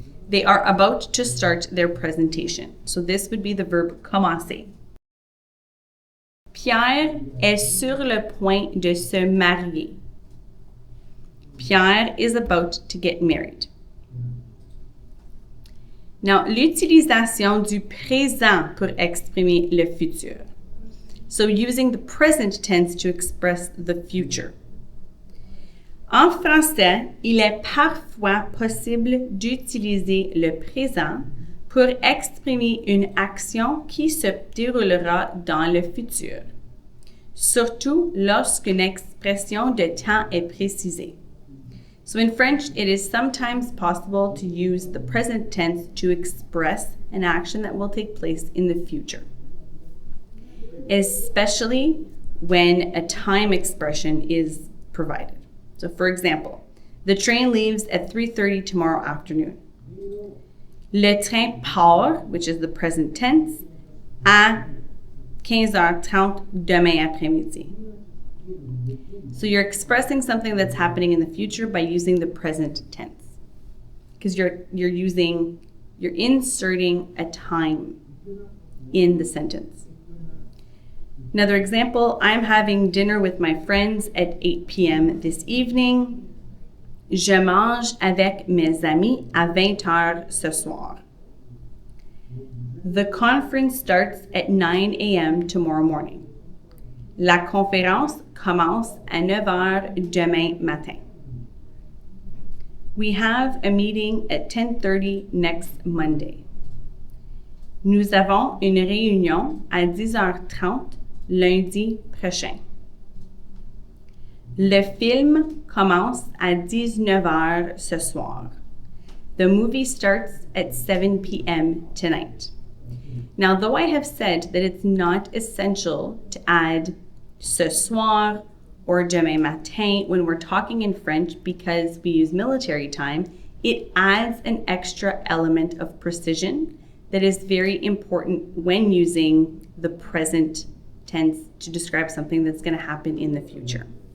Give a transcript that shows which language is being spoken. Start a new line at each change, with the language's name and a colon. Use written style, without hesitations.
English: They are about to start their presentation. So this would be the verb commencer.
French: Pierre est sur le point de se marier.
English: Pierre is about to get married.
French: Now, l'utilisation du présent pour exprimer le futur.
English: So using the present tense to express the future.
French: En français, il est parfois possible d'utiliser le présent pour exprimer une action qui se déroulera dans le futur, surtout lorsqu'une expression de temps est précisée.
English: So in French, it is sometimes possible to use the present tense to express an action that will take place in the future, especially when a time expression is provided. So for example, the train leaves at 3:30 tomorrow afternoon.
French: Le train part,
English: which is the present tense,
French: à 15h30 demain après-midi.
English: So you're expressing something that's happening in the future by using the present tense, because you're inserting a time in the sentence. Another example, I'm having dinner with my friends at 8 p.m. this evening.
French: Je mange avec mes amis à 20h ce soir.
English: The conference starts at 9 a.m. tomorrow morning.
French: La conférence commence à 9h demain matin.
English: We have a meeting at 10:30 next Monday.
French: Nous avons une réunion à 10h30 lundi prochain. Le film commence à 19h ce soir.
English: The movie starts at 7 p.m. tonight. Now, though I have said that it's not essential to add
French: ce soir
English: or
French: demain matin
English: when we're talking in French because we use military time, it adds an extra element of precision that is very important when using the present tense to describe something that's going to happen in the future.